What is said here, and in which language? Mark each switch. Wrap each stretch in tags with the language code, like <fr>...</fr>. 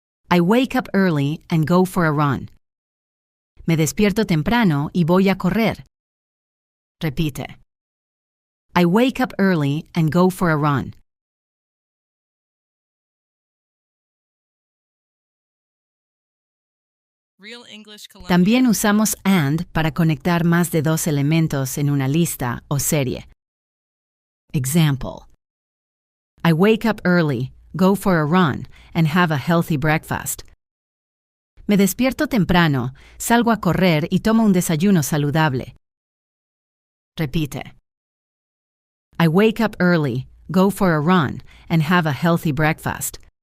<en>I wake up early and go for a run.</en> <es>Me despierto temprano y voy a correr. Repite.</es> <en>I wake up early and go for a run.</en> <es>También usamos and para conectar más de dos elementos en una lista o serie.</es> <en>Example. I wake up early, go for a run, and have a healthy breakfast.</en> <es>Me despierto temprano, salgo a correr y tomo un desayuno saludable. Repite.</es> <en>I wake up early, go for a run, and have a healthy breakfast.</en>